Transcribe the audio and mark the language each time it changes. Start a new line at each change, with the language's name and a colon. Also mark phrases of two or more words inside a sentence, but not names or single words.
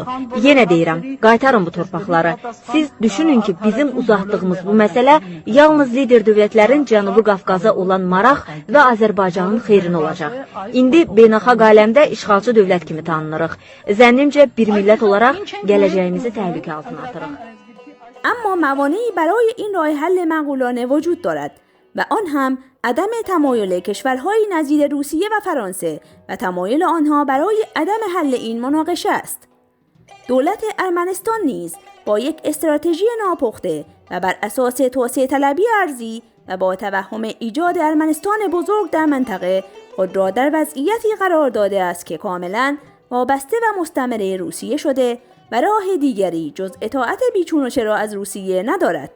Azerbaijani: Yenə deyirəm, qaytarın bu torpaqları. Siz düşünün ki, bizim uzatdığımız bu məsələ yalnız lider dövlətlərin Cənubi Qafqaza olan maraq və Azərbaycanın xeyrinə olacaq. İndi beynəlxalq aləmdə işğalçı dövlət kimi tanınırıq. Zənnimcə bir millət olaraq gələcəyimizi təhlükə altına atırıq.
Persian: اما موانعی برای این راه حل معقولانه وجود دارد و آن هم عدم تمایل کشورهای نظیر روسیه و فرانسه و تمایل آنها برای عدم حل این مناقشه است. دولت ارمنستان نیز با یک استراتژی ناپخته و بر اساس توسعه طلبی ارضی و با توهم ایجاد ارمنستان بزرگ در منطقه خود را در وضعیتی قرار داده است که کاملا وابسته و مستمر روسیه شده و راه دیگری جز اطاعت بیچون و چرا از روسیه ندارد.